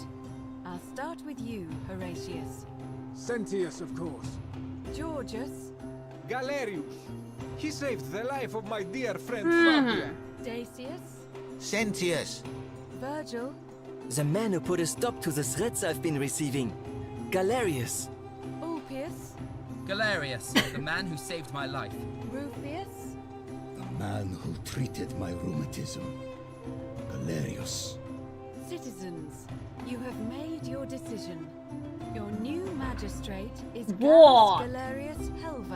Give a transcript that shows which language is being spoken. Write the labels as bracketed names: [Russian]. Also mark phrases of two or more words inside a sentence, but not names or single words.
[English] I'll start with you, Horatius. Sentius, of course. Georgius. Galerius. He saved the life of my dear friend Fabia. Dacius. Sentius. Virgil. The man who put a stop to the threats I've been receiving. Galerius. Ulpius. Galerius, the man who saved my life. Rufius. The man who treated my rheumatism. Galerius. Citizens, you have made your decision. Your new magistrate is What? Gallus Galerius Helva.